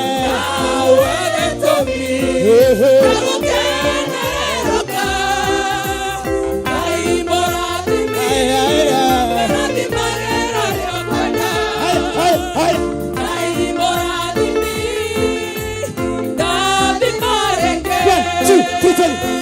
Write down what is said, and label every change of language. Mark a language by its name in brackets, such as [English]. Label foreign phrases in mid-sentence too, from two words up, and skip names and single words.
[Kikuyu] Nawe gĩtũmi. Eh, eh. Na gũkenerũka. Ngai mũrathimi. Ai, ai, ai. Rathimagĩra rĩo kwenda. Hai, hai, hai. Ngai mũrathimi. Rathimo rĩngĩ. [English] One, two, three, turn.